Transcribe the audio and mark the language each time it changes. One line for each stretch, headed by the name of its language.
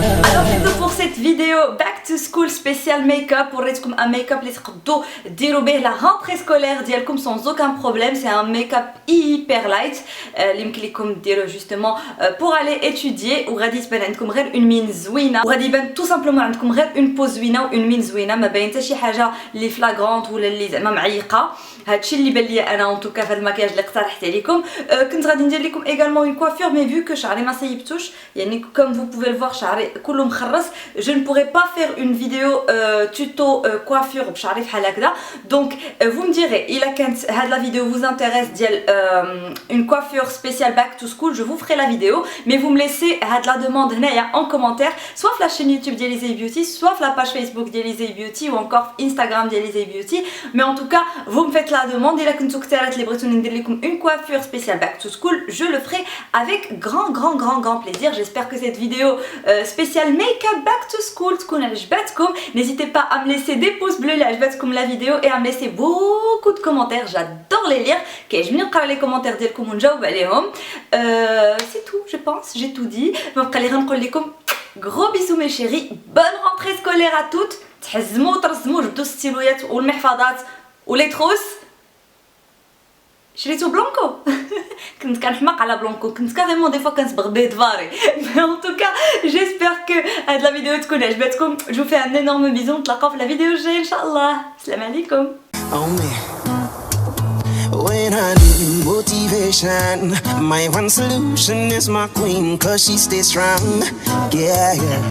French: alors c'est tout pour cette vidéo back to school spécial make-up. وريتكم un make-up
Arabic: اللي تقدروا ديروا به
French: la rentrée scolaire ديالكم sans aucun problème. C'est un make-up hyper light
Arabic: اللي يمكن لكم ديروه
French: justement pour aller étudier
Arabic: وغادي تبان عندكم غير une mine زوينه وغادي يبان tout simplement عندكم غير une pose زوينه و une mine زوينه ما باين حتى شي حاجه اللي فلاغرونت ولا اللي زعما معيقه. هادشي اللي بان ليا انا en tout cas في هذا المكياج اللي اقترحت عليكم. كنت غادي ندير لكم
French: également une coiffure mais vu que
Arabic: شعري ما سيبتوش يعني
French: comme vous pouvez le voir
Arabic: شعري كله مخرص
French: je ne pourrais pas faire une vidéo tuto coiffure بشعري بحال هكذا. Donc vous me direz il a كانت هاد la vidéo vous intéresse ديال une coiffure spéciale back to school, je vous ferai la vidéo, mais vous me laissez هاد la demande هنايا en commentaire, soit la chaîne YouTube ديال Izey Beauty, soit la page Facebook ديال Izey Beauty ou encore Instagram ديال Izey Beauty. Mais en tout cas vous me faites la demande.
Arabic: إلا كنتو كثارات اللي بغيتوني ندير لكم une
French: coiffure spéciale back to school, je le ferai avec grand plaisir. J'espère que cette vidéo spéciale make-up back to school تكون عجبتكم. N'hésitez pas à me laisser des pouces bleus
Arabic: اللي عجبتكم
French: la vidéo et à me laisser beaucoup de commentaires, j'adore les lire.
Arabic: كيعجبني نقرا
French: les commentaires
Arabic: ديالكم ونجاوب عليهم.
French: C'est tout, je pense, j'ai tout dit.
Arabic: بقى لي غنقول لكم
French: gros bisous mes chéris, bonne rentrée scolaire à toutes.
Arabic: تحزموا وترزموا جبدوا الستيلويات والمحفظات ولي تروس. شريتو بلانكو كنت كنحماق على بلانكو, كنت كاريمون دي فوا كنصبغ بيه دفاري.
French: Mais en tout cas j'espère que هاد la vidéo
Arabic: تكون عجبتكم.
French: Je vous fais un énorme bisou,
Arabic: نتلاقاو في
French: la vidéo
Arabic: الجايه ان شاء الله. السلام عليكم.
English: When I need motivation, my one solution is my queen, cause she stays strong. Yeah.